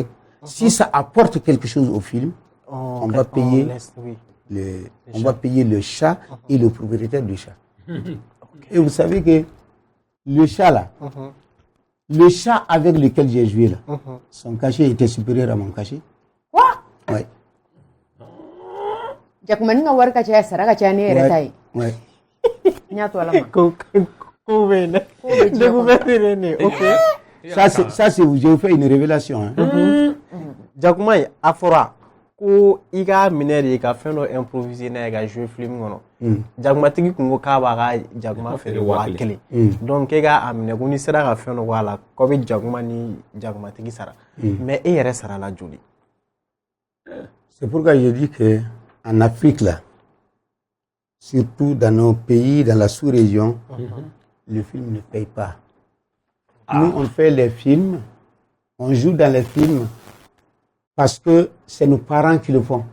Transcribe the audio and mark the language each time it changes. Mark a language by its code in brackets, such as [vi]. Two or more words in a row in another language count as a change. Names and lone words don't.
[fr] Si ça apporte quelque chose au film, on va payer on va payer le chat et le propriétaire du chat. Et vous savez que le chat là, le chat avec lequel j'ai joué là, son cachet était supérieur à mon cachet. Quoi? Oui. [bm] Jakuma ni ka wari ka caya sara ka caya ne yɛrɛ ta ye. [fr] Ouais. [bm] N y'a to ala ma. Ko bɛ ne. Découverte ne. [fr] Ok. Ça c'est j'ai fait une révélation. Hein. [bm] Jakuma a fɔra ko i ka minɛ de ka fɛn dɔ improviser n'a ye ka jouer film kɔnɔ. Jakumatigi kun ko k'a b'a ka jakuma feere 1000. Donc e ka a minɛ ko ni sera ka fɛn dɔ k'a la k'aw bɛ jakuma ni jakumatigi sara. Mais e yɛrɛ sara la joli? [fr] C'est pourquoi je dis que en Afrique là, surtout dans nos pays, dans la sous-région, le film ne paye pas. Nous on fait les films, on joue dans les films parce que c'est nos parents qui le font.